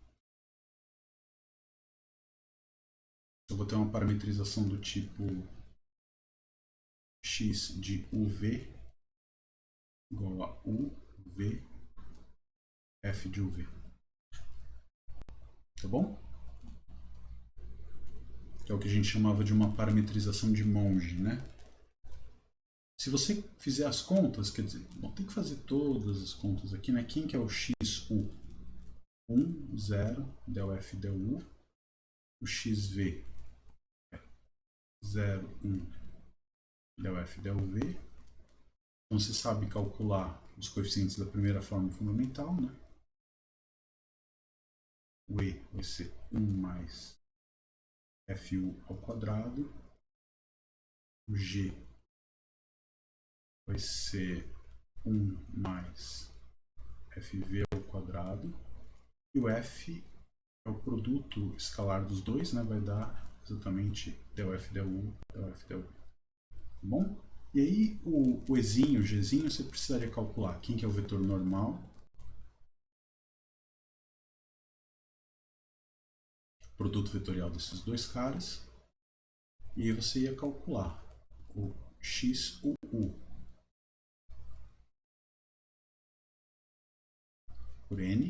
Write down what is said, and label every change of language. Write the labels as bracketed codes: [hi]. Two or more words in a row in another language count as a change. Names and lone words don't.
[pt] Eu vou ter uma parametrização do tipo x de uv igual a uv f de uv. Tá bom? Que é o que a gente chamava de uma parametrização de Monge, né? Se você fizer as contas, quer dizer, bom, tem que fazer todas as contas aqui, né? Quem que é o xu? 1, 0, del f del u. O xv é 0, 1, del f del v. Então você sabe calcular os coeficientes da primeira forma fundamental, né? O e vai ser 1 mais fu ao quadrado. O g vai ser 1 mais fv ao quadrado. E o f é o produto escalar dos dois, né? Vai dar exatamente del f del u, del f del u. Tá bom? E aí o ezinho, o gzinho, você precisaria calcular quem que é o vetor normal, produto vetorial desses dois caras, e aí você ia calcular o xuu por n.